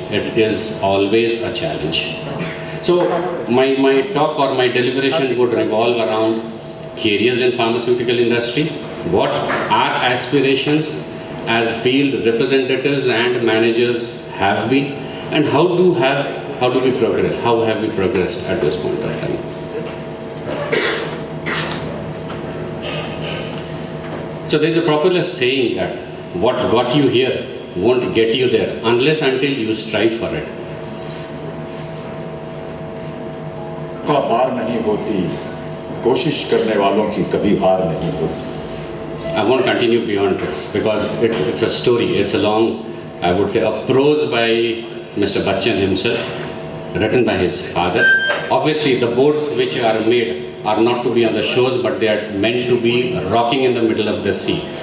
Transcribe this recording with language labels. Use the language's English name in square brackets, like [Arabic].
[English] It is always a challenge. So my talk or my deliberation would revolve around careers in pharmaceutical industry, what our aspirations as field representatives and managers have been, and how do we progress? How have we progressed at this point of time? So there's a popular saying that what got you here won't get you there unless until you strive for it. [Hindi] का हार नहीं होती, कोशिश करने वालों की कभी हार नहीं होती. [English] I won't continue beyond this because it's a story. It's a long, I would say, a prose by Mr. Bachchan himself, written by his father. Obviously, the boards which are made are not to be on the shores, but they are meant to be rocking in the middle of the sea.